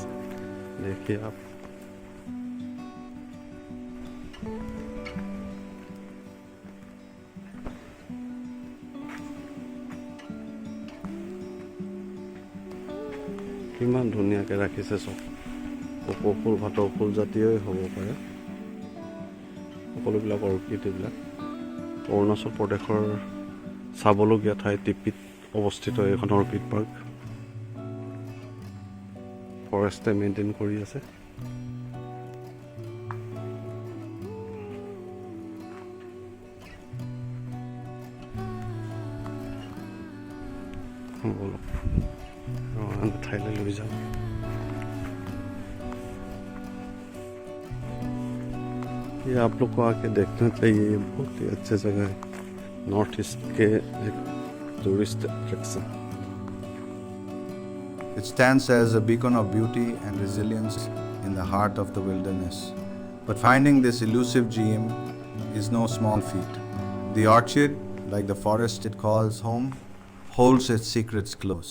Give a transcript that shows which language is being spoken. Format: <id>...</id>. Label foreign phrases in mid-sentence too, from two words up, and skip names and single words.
<hi>देखिए आप,</hi> <as>কিমান ধুনীয়াকৈ ৰাখিছে সব। কপৌফুল, ভাটৌফুল জাতীয়ই হ'ব পাৰে সকলোবিলাক অৰ্কিড। এইবিলাক অৰুণাচল প্ৰদেশৰ চাবলগীয়া ঠাই টিপিত অৱস্থিত এখন অৰ্কিড পাৰ্ক। ফৰেষ্টে মেইনটেইন কৰি আছে। ঠাইলৈ লৈ যাওঁ।</as> <hi>ये आप लोग को आके देखना चाहिए, ये बहुत ही अच्छे जगह है। नॉर्थ ईस्ट के एक</hi> <en>tourist attraction. It stands as a beacon of beauty and resilience in the heart of the wilderness. But finding this elusive gem is no small feat. The orchid, like the forest it calls home, holds its secrets close.</en>